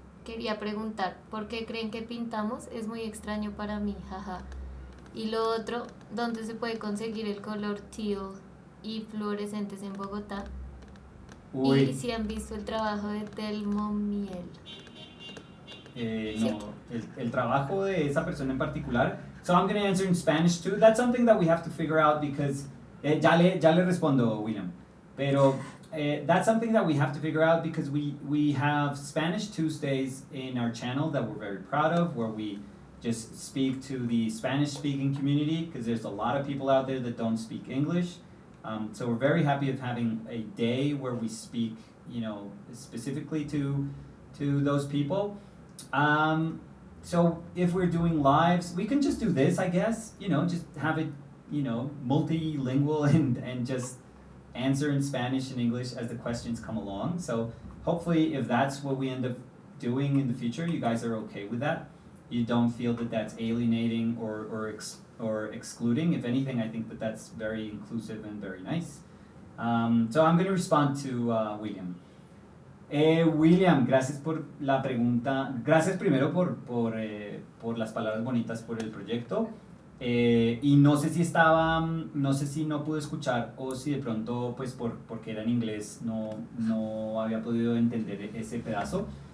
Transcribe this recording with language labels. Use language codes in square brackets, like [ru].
[es] Quería preguntar, ¿por qué creen que pintamos? Es muy extraño para mí, jaja. Y lo otro, ¿dónde se puede conseguir el color teal y fluorescentes en Bogotá? Uy. Y si han visto el trabajo de Telmo Miel. No, el trabajo de esa persona en particular. [en] So I'm going to answer in Spanish too. That's something that we have to figure out because [es] ya le respondo, William. Pero [en] that's something that we have to figure out because we have Spanish Tuesdays in our channel that we're very proud of, where we just speak to the Spanish-speaking community because there's a lot of people out there that don't speak English. So we're very happy of having a day where we speak, specifically to those people. so if we're doing lives, we can just do this, I guess, just have it, multilingual and just answer in Spanish and English as the questions come along. So hopefully if that's what we end up doing in the future, you guys are okay with that. You don't feel that that's alienating or excluding. If anything, I think that that's very inclusive and very nice. So I'm going to respond to William. [es] William, gracias por la pregunta. Gracias primero por las palabras bonitas por el proyecto. Y no sé si no pude escuchar o si de pronto, pues porque era en inglés, no había podido entender ese pedazo.